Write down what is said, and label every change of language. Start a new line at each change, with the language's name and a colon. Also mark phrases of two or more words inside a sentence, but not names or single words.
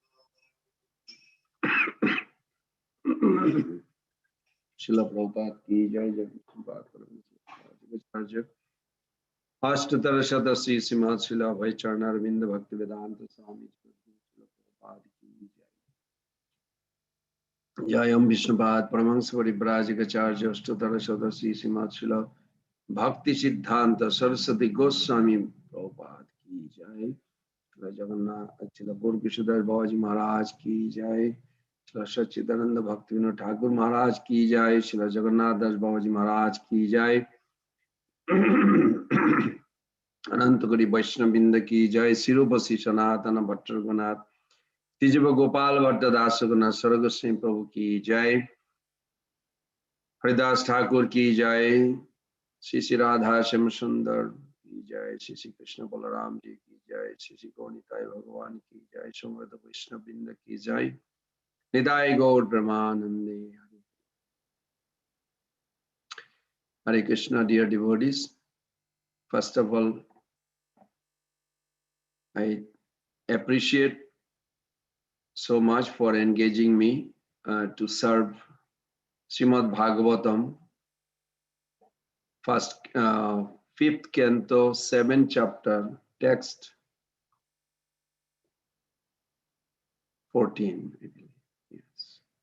Hindi: Srila Prabhupada की जय, जय Prabhupada. Ashtotara Shata Sri Srimad Srila Bhai Charnarvinda Bhakti Vedanta Swami Prabhupada की जय. Jayam Vishnupad Paramahansa Parivrajikacharya Ashtotara Shata Sri Srimad Srila Bhakti Siddhanta Saraswati Goswami Prabhupada की जय. Srila Jagannath Srila Gaur Kishadhar Babaji Maharaj की जय. Srila Sachidananda Bhaktivinoda Thakur Maharaj की जय. Srila Jagannath Das Babaji Maharaj की जय. अनंतगुरी वैष्णविंद की जय सिरूपसी सनातन भट्ट रघुनाथ तिजब गोपाल भट्ट दास रघुनाथ स्वर्ग सिंह प्रभु की जय। हरिदास ठाकुर की जय। श्री श्री राधा श्याम सुंदर की जय। श्री श्री कृष्ण बलराम जी की जय। श्री श्री गौनिताय भगवान की जय। समृद्ध वैष्णविंद की जय। निताय गौर ब्रह्मानंदे।
English: हरे कृष्णा dear devotees, first of all, I appreciate so much for engaging me to serve Srimad Bhagavatam, fifth canto, 7th chapter, text 14, I believe. Yes.